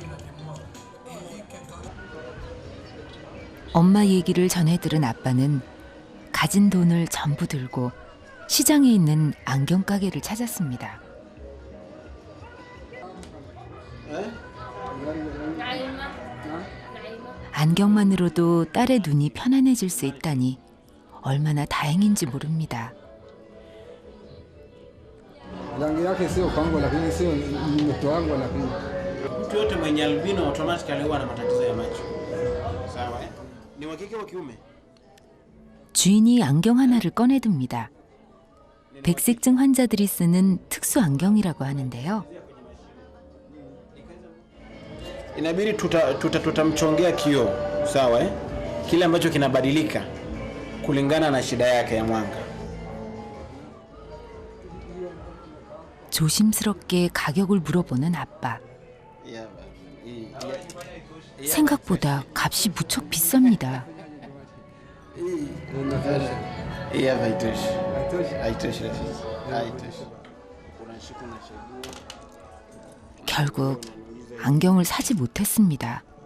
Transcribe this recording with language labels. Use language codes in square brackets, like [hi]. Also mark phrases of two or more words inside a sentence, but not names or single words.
[ko] 엄마 얘기를 전해 들은 아빠는 가진 돈을 전부 들고 시장에 있는 안경 가게를 찾았습니다. 안경만으로도 딸의 눈이 편안해질 수 있다니 얼마나 다행인지 mo릅니다. [sw] Rangi yake sio kwangu, lakini sio mtoto wangu, lakini mtu yote mwenye albino automatically huwa na matatizo ya macho. Sawa? Ni wa kike wa kiume? [ko] 주인이 안경 하나를 꺼내듭니다. 백색증 환자들이 쓰는 특수 안경이라고 하는데요. [sw] Inabidi tutamchongea kioo, sawa kile ambacho kinabadilika kulingana na shida yake ya mwanga. [ko] 조심스럽게 가격을 물어보는 아빠. 생각보다 값이 무척 비쌉니다. 결국 안경을 사지 못했습니다.